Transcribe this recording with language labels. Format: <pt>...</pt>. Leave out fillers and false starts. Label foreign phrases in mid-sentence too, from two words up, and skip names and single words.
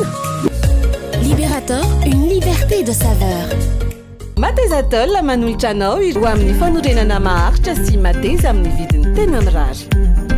<fr>Libérator, une liberté de saveur.</fr> <mg>Mateza Atoll manolotra anao ho amin'ny fanorenana maharitra sy mateza amin'ny vidiny tena mirary.</mg>